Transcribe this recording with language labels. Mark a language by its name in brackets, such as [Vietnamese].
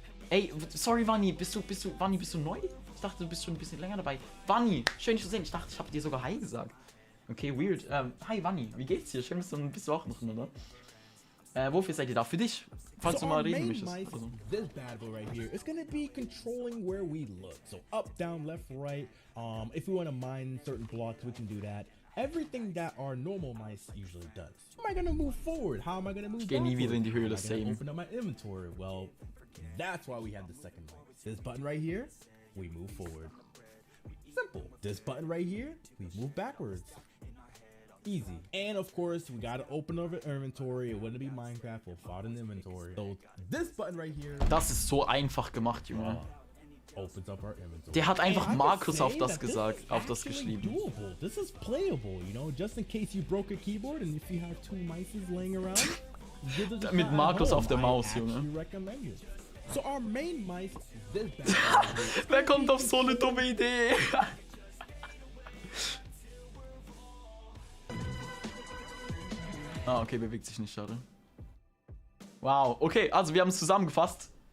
[German] Ey, sorry Vanni, bist du neu? Ich dachte, du bist schon ein bisschen länger dabei. Vanni, schön dich zu sehen. Ich dachte, ich habe dir sogar Hi gesagt. Okay, weird. Hi Vanni, wie geht's dir? Schön, bist du auch noch, oder? Wofür seid ihr da? Für dich, falls du mal reden möchtest. Also. [English] This bad boy right here, it's gonna be controlling where we look. So up, down, left, right. If we want to mine certain blocks, we can do that. Everything that our normal mice usually does. How am I gonna move forward? How am I gonna move backwards? [German] Nie wieder in die Höhle, same. [English] Open up my inventory. Well, that's why we have the second one. This button right here, we move forward. Simple. This button right here, we move backwards. Easy. And of course, we gotta open our inventory. It wouldn't be Minecraft, we'll file an inventory. So this button right here. [German] Das ist so einfach gemacht, Junge. [English] Opens up our inventory. [German] Der hat einfach Markus auf das gesagt, auf das geschrieben. [English] Doable. This is playable, you know, just in case you broke a keyboard and if you have two mices laying around. [German] Mit Markus auf der Maus, Junge. [English] So our main mice, this [German] Wer kommt auf so eine dumme Idee? Okay, bewegt sich nicht, schade. Wow, okay, also wir haben es zusammengefasst.